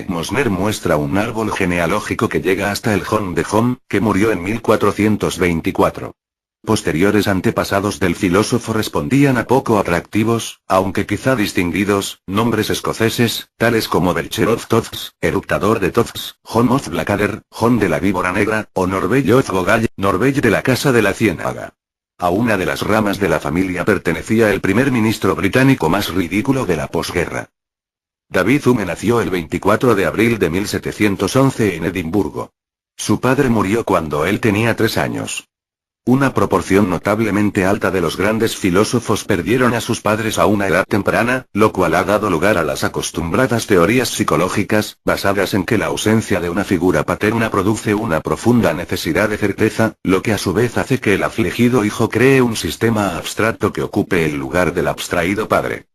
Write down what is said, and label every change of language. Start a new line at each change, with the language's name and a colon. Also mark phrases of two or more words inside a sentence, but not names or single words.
Spanish: Mosner muestra un árbol genealógico que llega hasta el Hom de Hom, que murió en 1424. Posteriores antepasados del filósofo respondían a poco atractivos, aunque quizá distinguidos, nombres escoceses, tales como Belcher of Toths, eructador de Toths, Hom of Blackadder, Hom de la víbora negra, o Norbell of Gogall, Norbell de la casa de la ciénaga. A una de las ramas de la familia pertenecía el primer ministro británico más ridículo de la posguerra. David Hume nació el 24 de abril de 1711 en Edimburgo. Su padre murió cuando él tenía 3 años. Una proporción notablemente alta de los grandes filósofos perdieron a sus padres a una edad temprana, lo cual ha dado lugar a las acostumbradas teorías psicológicas, basadas en que la ausencia de una figura paterna produce una profunda necesidad de certeza, lo que a su vez hace que el afligido hijo cree un sistema abstracto que ocupe el lugar del abstraído padre.